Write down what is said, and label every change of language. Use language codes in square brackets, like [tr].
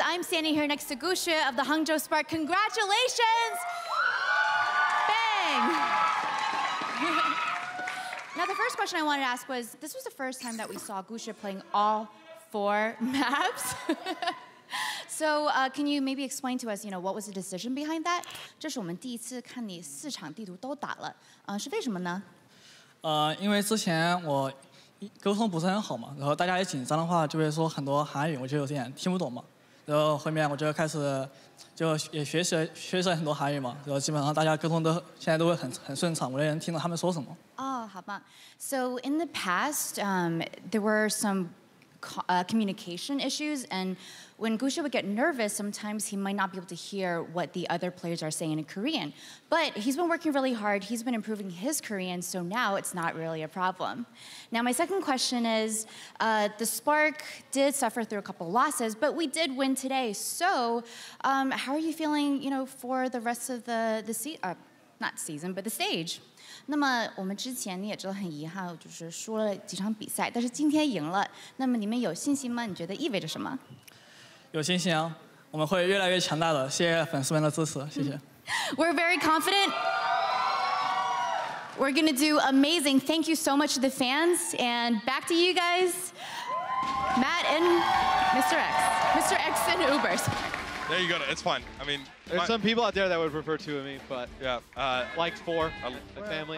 [en] I'm standing here next to Gschwind of the Hangzhou Spark. Congratulations! Bang! Now, the first question I wanted to ask was, this was the first time that we saw Gschwind playing all 4 maps. So can you maybe explain to us, what was the decision behind that? [zh] 这是我们第一次看你4场地图都打了，是为什么呢？因为之前我沟通不是很好嘛，然后大家一紧张的话就会说很多韩语，我就有点听不懂嘛。然后后面我就开始就也学习了很多韩语嘛，然后基本上大家沟通现在都会很顺畅，我也能听懂他们说什么。哦，好棒。 [en] So in the past, there were some communication issues, and when Gschwind would get nervous, sometimes he might not be able to hear what the other players are saying in Korean. But he's been working really hard. He's been improving his Korean, so now it's not really a problem. Now, my second question is, the Spark did suffer through a couple losses, but we did win today. So, how are you feeling, for the rest of the not season, but the stage? [zh] 那么我们之前你也知道很遗憾，就是输了几场比赛，但是今天赢了。那么你们有信心吗？你觉得意味着什么？有信心啊，我们会越来越强大的。谢谢粉丝们的支持，谢谢。 [en] We're very confident. We're gonna do amazing. Thank you so much to the fans, and back to you guys, Matt and Mr. X and Ubers. There you got it. It's fine. I mean, there's some people out there that would prefer 2 of me, but yeah, like 4. My family